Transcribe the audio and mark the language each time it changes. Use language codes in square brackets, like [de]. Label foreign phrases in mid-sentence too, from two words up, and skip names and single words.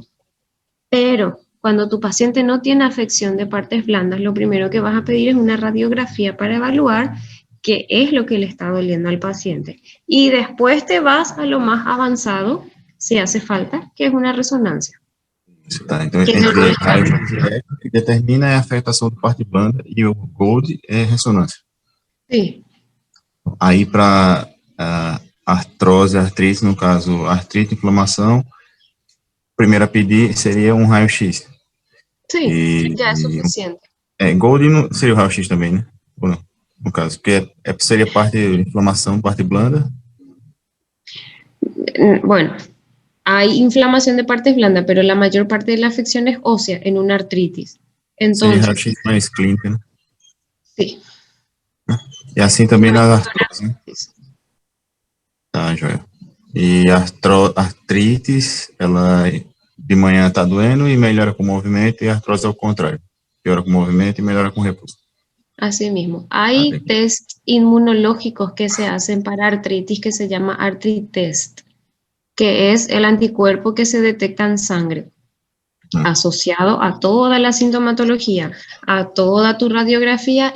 [es] Pero cuando tu paciente no tiene afección de partes blandas, lo primero que vas a pedir es una radiografía para evaluar qué es lo que le está doliendo al paciente. Y después te vas a lo más avanzado, si hace falta, que es una resonancia. [pt] Isso, tá. Então, [es] Que entre es el [pt] raio-x e eco, o que determina é a afetação da parte blanda e o gold é ressonância. [es] Sí. [pt] Aí, para artrose, artrite, no caso, artrite, inflamação, primeiro a pedir seria um raio-x. [es] Sí, ya es suficiente. [pt] Gold não seria o raio-x também, né? Ou não? No caso, porque seria parte de inflamação, parte blanda. [es] Bueno, hay inflamación de partes blandas, pero la mayor parte de la afección es ósea en una artritis. [pt] Seria [es] Entonces, [pt] raio-x mais clínica, né? [es] sí. [pt] E assim também na artrose, né? Tá, joia. E a artritis, ela de manhã tá doendo e melhora com o movimento, e a artrose é o contrário. Piora com o movimento y melhora con repouso. [es] Así mismo. Hay test inmunológicos que se hacen para artritis que se llama ArtriTest, que es el anticuerpo que se detecta en sangre, asociado a toda la sintomatología, a toda tu radiografía.